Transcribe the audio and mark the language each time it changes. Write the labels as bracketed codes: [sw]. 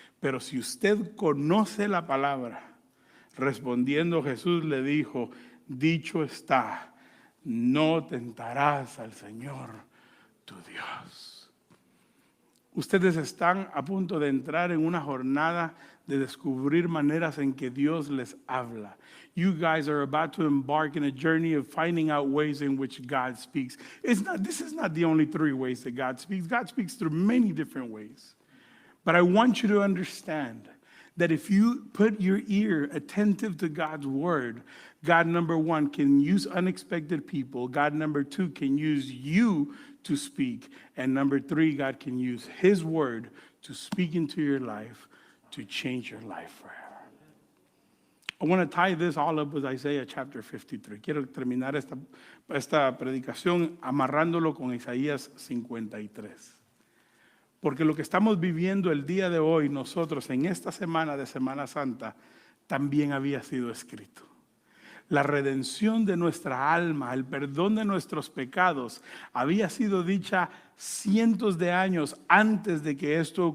[es] Pero si usted conoce la palabra, respondiendo Jesús le dijo, dicho está, no tentarás al Señor tu Dios. Ustedes están a punto de entrar en una jornada de descubrir maneras en que Dios les habla. [en] You guys are about to embark in a journey of finding out ways in which God speaks. This is not the only three ways that God speaks. God speaks through many different ways. But I want you to understand that if you put your ear attentive to God's word, God, number one, can use unexpected people. God, number two, can use you to speak. And number three, God can use his word to speak into your life, to change your life forever. I want to tie this all up with Isaiah chapter 53. [es] Quiero terminar esta predicación amarrándolo con Isaías 53. Porque lo que estamos viviendo el día de hoy nosotros en esta semana de Semana Santa también había sido escrito. La redención de nuestra alma, el perdón de nuestros pecados había sido dicha cientos de años antes de que esto ocurriera.